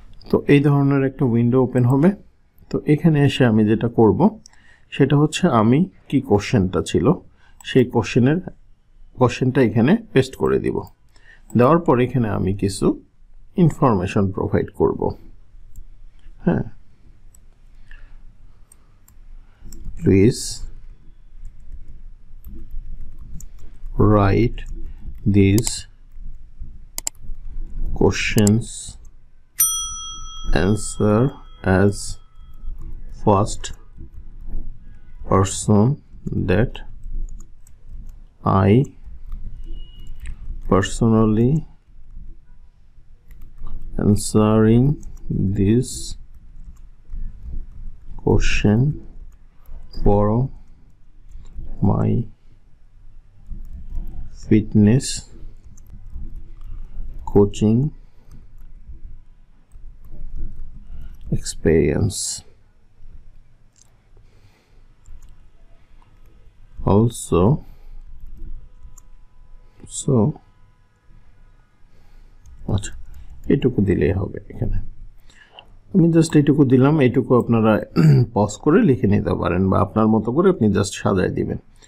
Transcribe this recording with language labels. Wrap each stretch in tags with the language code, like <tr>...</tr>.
<bn>তো এই ধরনের একটা উইন্ডো ওপেন হবে। তো এখানে এসে আমি যেটা করব সেটা হচ্ছে আমি কি কোশ্চেনটা ছিল সেই কোশ্চেনটা এখানে পেস্ট করে দিব। দেওয়ার পর এখানে আমি কিছু ইনফরমেশন প্রোভাইড করব। হ্যাঁ,</bn> <en>Please write these questions answer as first person that I personally answering this question for my fitness coaching experience.</en> <bn>Also আচ্ছা এইটুকু দিলেই হবে। এখানে আমি জাস্ট এইটুকু দিলাম, এইটুকু আপনারা পজ করে লিখে নিতে পারেন বা আপনার মতো করে আপনি জাস্ট সাজায় দিবেন।</bn>